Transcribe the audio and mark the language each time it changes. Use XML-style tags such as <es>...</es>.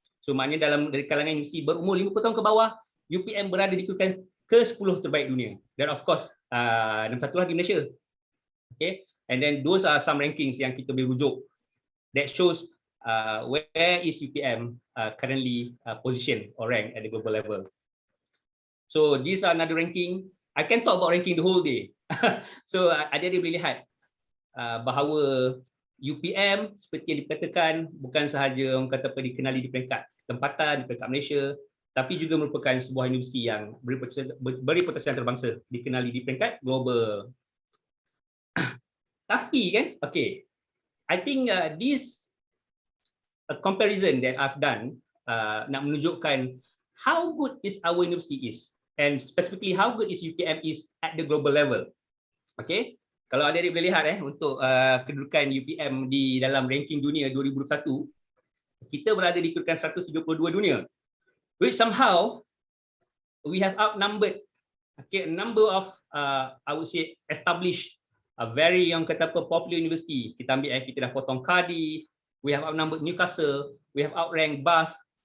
<ms>So maknanya dari kalangan universiti berumur 50 tahun ke bawah, UPM berada di kedudukan ke-10 terbaik dunia. Dan</ms> <en>of course,</en> <ms>nombor satu lah di Malaysia.</ms> <en>Okay, and then those are some rankings</en> <ms>yang kita boleh rujuk</ms> <en>that shows where is UPM currently positioned or ranked at the global level. So these are another ranking. I can talk about ranking the whole day.</en> <ms>So adik-adik boleh lihat bahawa UPM seperti yang dikatakan bukan sahaja orang kata apa dikenali di peringkat tempatan di peringkat Malaysia, tapi juga merupakan sebuah universiti yang berpotensi antarabangsa, dikenali di peringkat global. Tapi kan,</ms> <en>okay, I think this comparison that I've done</en> <ms>nak menunjukkan</ms> <en>how good is our university is, and specifically how good is UPM is at the global level. Okay,</en> <ms>kalau adik-adik boleh lihat untuk kedudukan UPM di dalam ranking dunia 2021, kita berada di kedudukan 132 dunia,</ms> <en>which somehow we have outnumbered a number of I would say established very</en> <ms>yang kata apa</ms> <en>popular university.</en> <ms>Kita ambil kita dah potong</ms> <en>Cardiff, we have outnumbered Newcastle, we have outranked Bath,</en>